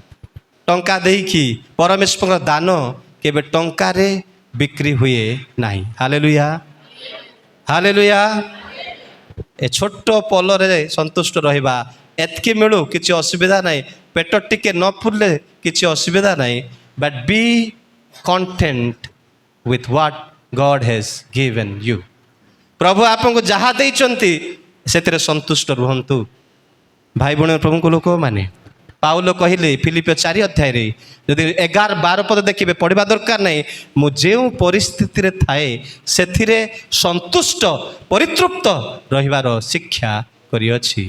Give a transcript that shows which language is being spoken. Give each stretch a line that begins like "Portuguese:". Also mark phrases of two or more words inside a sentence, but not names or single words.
Odia: ଟଙ୍କା ଦେଇକି ପରମେଶ୍ୱରଙ୍କ ଦାନ କେବେ ଟଙ୍କାରେ ବିକ୍ରି ହୁଏ ନାହିଁ। ହାଲେଲୁୟା, ହାଲେଲୁୟା। ଏ ଛୋଟ ପଲରେ ସନ୍ତୁଷ୍ଟ ରହିବା, ଏତିକି ମିଳୁ କିଛି ଅସୁବିଧା ନାହିଁ, ପେଟ ଟିକେ ନ ପୁରିଲେ କିଛି ଅସୁବିଧା ନାହିଁ।
English: but be content with what God has given you।
Odia: ପ୍ରଭୁ ଆପଣଙ୍କୁ ଯାହା ଦେଇଛନ୍ତି ସେଥିରେ ସନ୍ତୁଷ୍ଟ ରୁହନ୍ତୁ। ଭାଇ ଭଉଣୀ ପ୍ରଭୁଙ୍କ ଲୋକମାନେ, ପାଉଲ କହିଲେ ଫିଲିପିଓ 4 ଅଧ୍ୟାୟରେ, ଯଦି 11-12 ପଦ ଦେଖିବେ, ପଢ଼ିବା ଦରକାର ନାହିଁ, ମୁଁ ଯେଉଁ ପରିସ୍ଥିତିରେ ଥାଏ ସେଥିରେ ସନ୍ତୁଷ୍ଟ ପରିତୃପ୍ତ ରହିବାର ଶିକ୍ଷା କରିଅଛି।